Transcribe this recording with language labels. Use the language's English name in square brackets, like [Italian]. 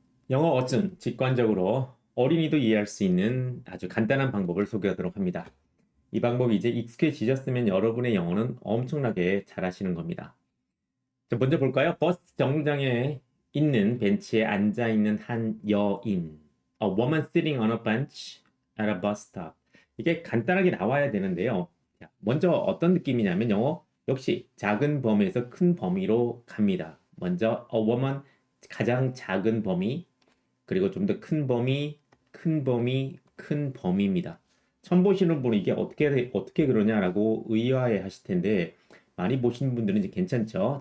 [Korean] 영어 어순 직관적으로 어린이도 이해할 수 있는 아주 간단한 방법을 소개하도록 합니다. 이 방법이 이제 익숙해지셨으면 여러분의 영어는 엄청나게 잘하시는 겁니다. 자, 먼저 볼까요? 버스 정류장에 있는 벤치에 앉아 있는 한 여인. [English] A woman sitting on a bench at a bus stop. [Korean] 이게 간단하게 나와야 되는데요. 자, 먼저 어떤 느낌이냐면 영어 역시 작은 범위에서 큰 범위로 갑니다. 먼저 a woman 가장 작은 범위, 그리고 좀 더 큰 범위, 큰 범위, 큰 범위입니다. 처음 보시는 분은 이게 어떻게 그러냐라고 의아해 하실 텐데, 많이 보시는 분들은 이제 괜찮죠?